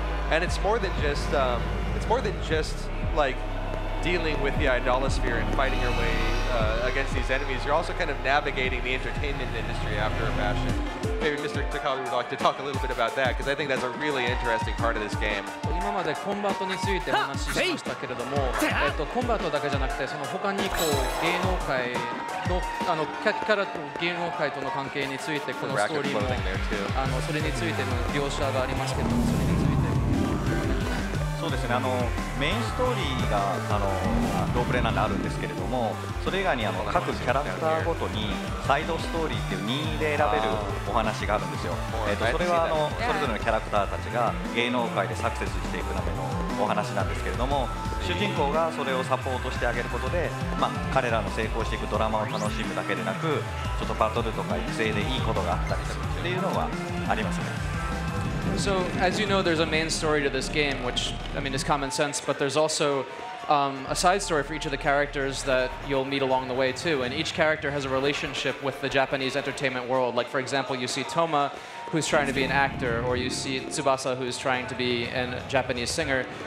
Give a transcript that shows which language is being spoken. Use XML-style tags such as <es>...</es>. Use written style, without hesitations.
<en>And it's more than just like dealing with the idolosphere and fighting your way against these enemies. You're also kind of navigating the entertainment industry after a fashion. Maybe Mr. Takagi would like to talk a little bit about that, because I think that's a really interesting part of this game.</en> <ja>今までコンバートについてお話ししましたけれども、コンバートだけじゃなくて、その他にこう芸能界のキャラと芸能界との関係についてこのストーリーもそれについての描写がありますけれども、それについて。そうですね、メインストーリーがロープレイなんであるんですけれども、それ以外に各キャラクターごとにサイドストーリーっていう任意で選べるお話があるんですよ。それはそれぞれのキャラクターたちが芸能界でサクセスしていくためのお話なんですけれども、主人公がそれをサポートしてあげることで、彼らの成功していくドラマを楽しむだけでなく、ちょっとバトルとか育成でいいことがあったりするっていうのはありますね。</ja> <en>So, as you know, there's a main story to this game, which, I mean, is common sense, but there's also a side story for each of the characters that you'll meet along the way, too. And each character has a relationship with the Japanese entertainment world. Like, for example, you see Toma, who's trying to be an actor, or you see Tsubasa, who's trying to be a Japanese singer.</en>